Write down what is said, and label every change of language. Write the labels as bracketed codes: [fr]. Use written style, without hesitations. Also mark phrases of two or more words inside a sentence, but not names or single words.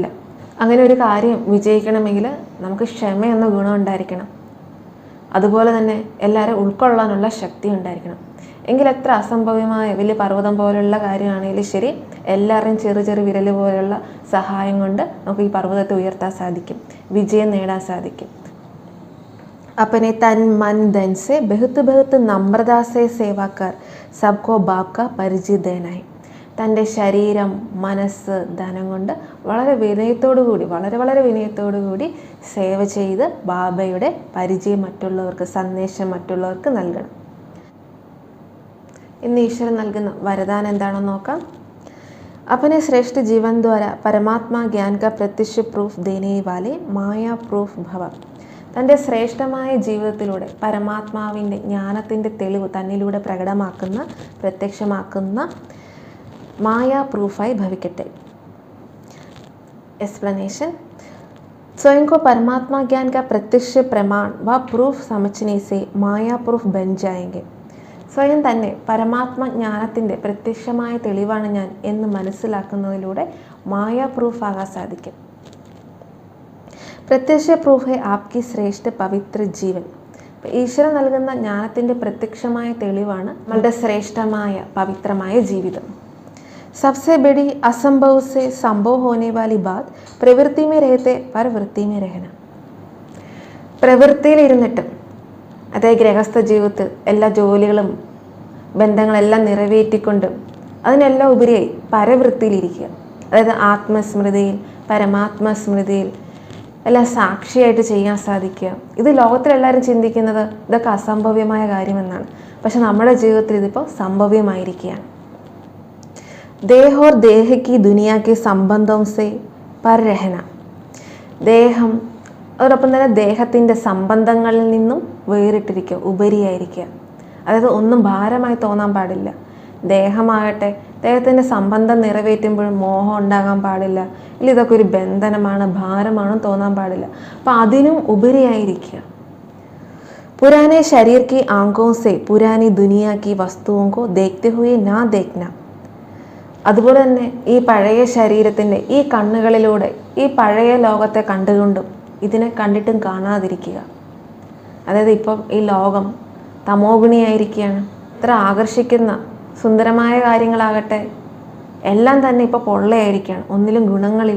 [ml] അങ്ങനെ ഒരു കാര്യം വിജയിക്കണമെങ്കിൽ നമുക്ക് ക്ഷമ എന്ന ഗുണം ഉണ്ടായിരിക്കണം. അതുപോലെ തന്നെ എല്ലാവരും ഉൾക്കൊള്ളാനുള്ള ശക്തി ഉണ്ടായിരിക്കണം. എങ്കിൽ എത്ര അസംഭവ്യമായ വലിയ പർവ്വതം പോലുള്ള കാര്യമാണെങ്കിലും ശരി, എല്ലാവരുടെയും ചെറു ചെറു വിരൽ പോലുള്ള സഹായം കൊണ്ട് നമുക്ക് ഈ പർവ്വതത്തെ ഉയർത്താൻ സാധിക്കും, വിജയം നേടാൻ സാധിക്കും. [hi] अपने तन मन धन से बहुत बहुत नम्रता से सेवा कर सबको बाप का परिचय देना है. [ml] തൻ്റെ ശരീരം, മനസ്സ്, ധനം കൊണ്ട് വളരെ വിനയത്തോടുകൂടി, വളരെ വിനയത്തോടുകൂടി സേവ ചെയ്ത് ബാബയുടെ പരിചയം മറ്റുള്ളവർക്ക്, സന്ദേശം മറ്റുള്ളവർക്ക് നൽകണം. ഇന്ന് ഈശ്വരൻ നൽകുന്ന വരദാനം എന്താണെന്ന് നോക്കാം. [hi] अपने श्रेष्ठ जीवन द्वारा परमात्मा ज्ञान का प्रत्यक्ष प्रूफ देने वाले माया प्रूफ भव. [ml] തൻ്റെ ശ്രേഷ്ഠമായ ജീവിതത്തിലൂടെ പരമാത്മാവിൻ്റെ ജ്ഞാനത്തിൻ്റെ തെളിവ് തന്നിലൂടെ പ്രത്യക്ഷമാക്കുന്ന [hi] माया प्रूफाई भविकटे. एक्सप्लेनेशन. स्वयं को परमात्मा ज्ञान का प्रत्यक्ष प्रमाण व प्रूफ समझने से माया प्रूफ बन जाएंगे. [ml] സ്വയം തന്നെ പരമാത്മ ജ്ഞാനത്തിൻ്റെ പ്രത്യക്ഷമായ തെളിവാണ് ഞാൻ എന്ന് മനസ്സിലാക്കുന്നതിലൂടെ മായ പ്രൂഫ് ആകാൻ സാധിക്കും. [hi] प्रत्यक्ष प्रूफ आपकी श्रेष्ठ पवित्र जीवन. [ml] ഈശ്വരൻ നൽകുന്ന ജ്ഞാനത്തിൻ്റെ പ്രത്യക്ഷമായ തെളിവാണ് നമ്മളുടെ ശ്രേഷ്ഠമായ പവിത്രമായ ജീവിതം. [hi] सबसे बड़ी असंभव से संभव होने वाली बात प्रवृत्ति में रहते पर वृत्ति में रहना. [ml] പ്രവൃത്തിയിലിരുന്നിട്ട്, അതായത് ഗൃഹസ്ഥ ജീവിതത്തിൽ എല്ലാ ജോലികളും ബന്ധങ്ങളെല്ലാം നിറവേറ്റിക്കൊണ്ട് അതിനെല്ലാം ഉപരിയായി പരവൃത്തിയിലിരിക്കുക, അതായത് ആത്മസ്മൃതിയിൽ പരമാത്മസ്മൃതിയിൽ എല്ലാം സാക്ഷിയായിട്ട് ചെയ്യാൻ സാധിക്കുക. ഇത് ലോകത്തിലെല്ലാവരും ചിന്തിക്കുന്നത് ഇതൊക്കെ അസംഭവ്യമായ കാര്യമെന്നാണ്. പക്ഷെ നമ്മുടെ ജീവിതത്തിൽ ഇതിപ്പോൾ സംഭവ്യമായിരിക്കുകയാണ്. [hi] देह और देह की दुनिया के संबंधों से पर रहना. [ml] ദേഹം അതോടൊപ്പം തന്നെ ദേഹത്തിൻ്റെ സംബന്ധങ്ങളിൽ നിന്നും വേറിട്ടിരിക്കുക, ഉപരിയായിരിക്കുക. അതായത് ഒന്നും ഭാരമായി തോന്നാൻ പാടില്ല. ദേഹമാകട്ടെ ദേഹത്തിൻ്റെ സംബന്ധം നിറവേറ്റുമ്പോഴും മോഹം ഉണ്ടാകാൻ പാടില്ല, ഇല്ല ഇതൊക്കെ ഒരു ബന്ധനമാണ് ഭാരമാണെന്ന് തോന്നാൻ പാടില്ല. അപ്പം അതിനും ഉപരിയായിരിക്കുക. [hi] पुराने शरीर की आंखों से पुरानी दुनिया की वस्तुओं को देखते हुए ना देखना. [ml] അതുപോലെ തന്നെ ഈ പഴയ ശരീരത്തിൻ്റെ ഈ കണ്ണുകളിലൂടെ ഈ പഴയ ലോകത്തെ കണ്ടുകൊണ്ടും ഇതിനെ കണ്ടിട്ടും കാണാതിരിക്കുക. അതായത് ഇപ്പം ഈ ലോകം തമോ ഗുണിയായിരിക്കുകയാണ്. ഇത്ര ആകർഷിക്കുന്ന സുന്ദരമായ കാര്യങ്ങളാകട്ടെ എല്ലാം തന്നെ ഇപ്പോൾ പൊള്ളയായിരിക്കുകയാണ്, ഒന്നിലും ഗുണങ്ങളില്ല.